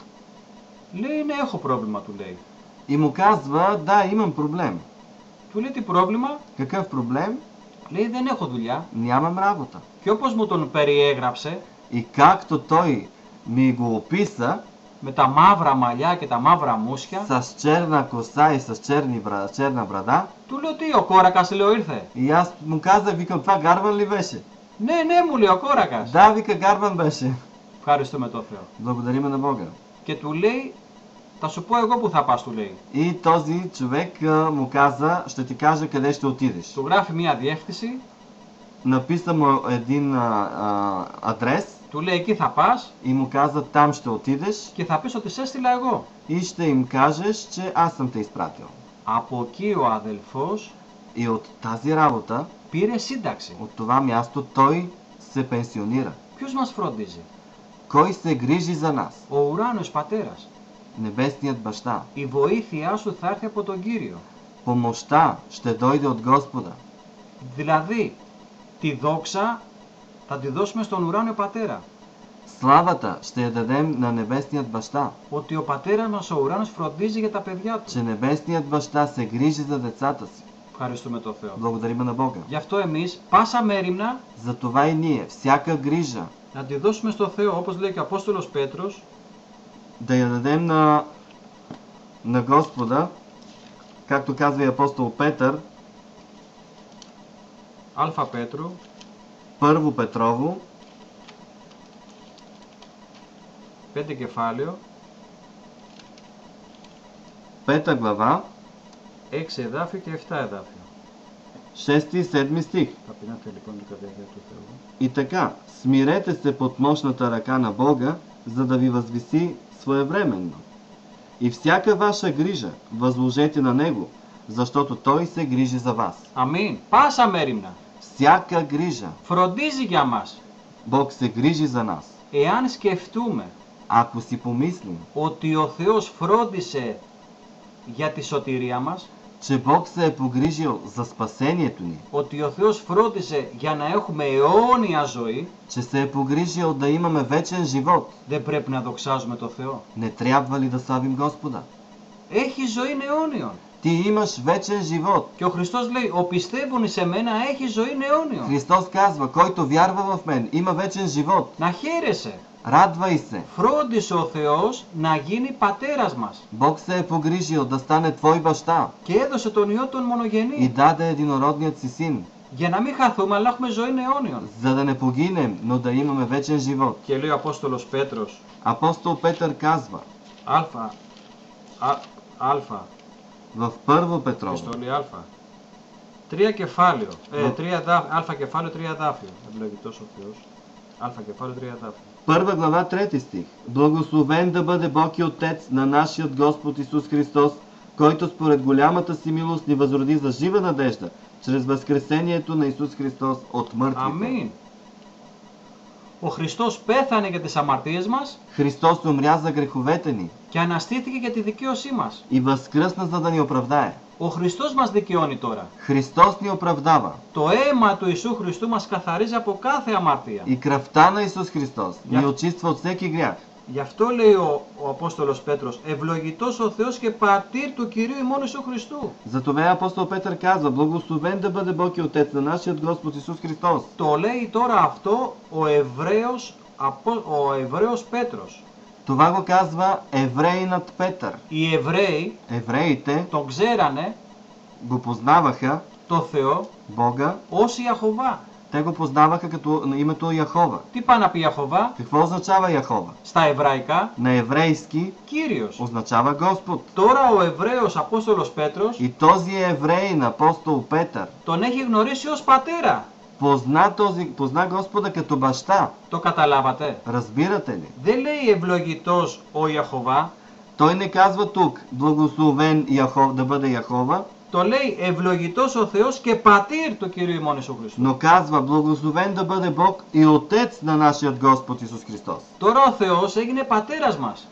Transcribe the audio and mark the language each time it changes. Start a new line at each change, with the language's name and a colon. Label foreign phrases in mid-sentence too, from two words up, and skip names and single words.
Greek: Λέει, ναι, έχω πρόβλημα, του λέει.
Bulgarian: И му казва: да, имам проблем.
Greek: Του λέει, τι πρόβλημα?
Bulgarian: Какъв проблем?
Greek: Λέει, δεν έχω δουλειά.
Bulgarian: Нямам работа.
Greek: Και όπως μου τον περιέγραψε,
Bulgarian: И както той ми го описа,
Greek: με τα μαύρα μαλλιά και τα μαύρα μουσια,
Bulgarian: с черна коса и с черна брада,
Greek: του λέω, τι, ο κόρακας, λέω, ήρθε.
Bulgarian: и аз му казах, викам: това Гарван ли беше?
Greek: Ναι, ναι, μου λέει, ο κόρακας.
Bulgarian: Да, вика, Гарван беше.
Greek: Ευχαριστούμε τον Θεό.
Bulgarian: Благодариме на Бога.
Greek: Και του λέει, θα σου πω εγώ που θα πας, του λέει.
Bulgarian: И този човек му каза: ще ти кажа къде ще отидеш.
Greek: Του γράφει μια διεύθυνση,
Bulgarian: Написа му един адрес
Greek: του λέει, εκεί θα πας
Bulgarian: и му каза: там ще отидеш
Greek: και θα πεις ότι σε έστειλα εγώ.
Bulgarian: и ще им кажеш, че аз съм те изпратил.
Greek: Από εκεί ο αδελφός
Bulgarian: И от тази работа,
Greek: πήρε σύνταξη.
Bulgarian: от това място, той се пенсионира.
Greek: Ποιος μας φροντίζει?
Bulgarian: Кой се грижи за нас?
Greek: Ο ουράνιος πατέρας.
Bulgarian: Небесният баща.
Greek: Η βοήθειά σου θα έρθει από τον Κύριο.
Bulgarian: Помощта ще дойде от Господа.
Greek: Δηλαδή, τη δόξα θα τη δώσουμε στον ουράνιο πατέρα.
Bulgarian: Славата ще я дадем на небесният баща.
Greek: Ότι ο πατέρας μας ο ουράνιος φροντίζει για τα παιδιά του.
Bulgarian: Че небесният баща се грижи за децата си.
Greek: Ευχαριστούμε τον Θεό.
Bulgarian: Благодарим на Бога.
Greek: Γι' αυτό εμείς πάσα μέριμνα
Bulgarian: Затова и ние, всяка грижа,
Greek: να τη δώσουμε στο Θεό, όπως λέει και ο Απόστολος Πέτρος,
Bulgarian: да я дадем на Господа, както казва и апостол Петър,
Greek: Αλφα Πέτρου,
Bulgarian: Първо Петрово,
Greek: 5 κεφάλαιο,
Bulgarian: 5 глава,
Greek: 6 εδάφιο και 7 εδάφιο.
Bulgarian: 6 и 7 стих.
Greek: Ταπεινάτε λοιπόν την καρδιά του Θεού.
Bulgarian: И така, смирете се под мощната ръка на Бога, за да ви възвиси своевременно. И всяка ваша грижа възложете на Него, защото Той се грижи за вас.
Greek: Αμήν. Πάσα μέριμνα.
Bulgarian: Всяка грижа.
Greek: Φροντίζει για μας.
Bulgarian: Бог се грижи за нас.
Greek: Εάν σκεφτούμε
Bulgarian: Ако си помислим,
Greek: ότι ο Θεός φρόντισε για τη σωτηρία μας,
Bulgarian: че Бог се е погрижил за спасението ни,
Greek: ότι ο Θεός φρόντισε για να έχουμε αιώνια ζωή,
Bulgarian: че се е погрижил да имаме вечен живот,
Greek: δεν πρέπει να δοξάζουμε το Θεό.
Bulgarian: не трябва ли да славим Господа?
Greek: Έχει ζωή αιώνιον.
Bulgarian: Ти имаш вечен живот.
Greek: Και ο Χριστός λέει, ο πιστεύων σε μένα έχει ζωή αιώνιον.
Bulgarian: Христос казва, който вярва в мен, има вечен живот.
Greek: Να χαίρεσαι.
Bulgarian: Радвай се.
Greek: Φρόντισε ο Θεός να γίνει πατέρας μας.
Bulgarian: Бог се е погрижил да стане твой баща
Greek: Και έδωσε τον Υιό τον
Bulgarian: и
Greek: μονογενή.
Bulgarian: даде единородният си син,
Greek: Για να μην χαθούμε, αλλά έχουμε ζωή αιώνιον.
Bulgarian: за да не погинем, но да имаме вечен живот.
Greek: Και λέει ο Απόστολος Πέτρος,
Bulgarian: Апостол Петър казва
Greek: Αλφα,
Bulgarian: в Първо Петрово,
Greek: επιστολή Αλφα, 3 κεφάλαιο, Αλφα κεφάλαιο 3 εδάφιο. Ευλογητός ο Θεός. Αλφα κεφάλαιο 3 εδάφιο.
Bulgarian: Първа глава, 3 стих. Благословен да бъде Бог и Отец на нашият Господ Исус Христос, който според голямата си милост ни възроди за жива надежда, чрез възкресението на Исус Христос от мъртвите.
Greek: Αμήν. Ο Χριστός πέθανε για τις αμαρτίες μας
Bulgarian: Христос умря за греховете ни
Greek: και αναστήθηκε για τη δικαίωσή μας.
Bulgarian: и възкръсна, за да ни оправдае.
Greek: Ο Χριστός μας δικαιώνει τώρα.
Bulgarian: Христос ни оправдава.
Greek: Το αίμα του Ιησού Χριστού μας καθαρίζει από κάθε αμαρτία.
Bulgarian: И кръвта на Исус Христос ни очиства от всеки грях.
Greek: Γι' αυτό λέει ο Απόστολος Πέτρος, ευλογητός ο Θεός και πατήρ του Κυρίου ημών Ιησού Χριστού.
Bulgarian: Затова апостол Петър казва, благословен да бъде Бог и Отец на нашият Господ Исус Христос.
Greek: Το λέει τώρα αυτό ο Εβραίος Πέτρος.
Bulgarian: Това го казва евреинът Петър.
Greek: Οι Εβραίοι
Bulgarian: Евреите
Greek: τον ξέρανε
Bulgarian: го познаваха,
Greek: το Θεό
Bulgarian: Бога,
Greek: ως Ιαχωβά.
Bulgarian: те го познаваха като на името Яхова.
Greek: Τι πάει να πει Ιαχωβά
Bulgarian: Какво означава Яхова?
Greek: στα εβραϊκά?
Bulgarian: На еврейски
Greek: Κύριος.
Bulgarian: означава Господ.
Greek: Τώρα ο Εβραίος Απόστολος Πέτρος
Bulgarian: И този евреин, апостол Петър,
Greek: τον έχει γνωρίσει ως πατέρα.
Bulgarian: позна Господа като баща.
Greek: Το καταλάβατε?
Bulgarian: Разбирате ли?
Greek: Δεν λέει ευλογητός ο Ιαχωβά,
Bulgarian: Той не казва тук благословен да бъде Яхова,
Greek: το λέει ευλογητός ο Θεός και πατήρ του Κυρίου ημών Ιησού Χριστού.
Bulgarian: но казва благословен да бъде Бог и Отец на нашият Господ Исус Христос.
Greek: Τώρα ο Θεός έγινε πατέρας μας.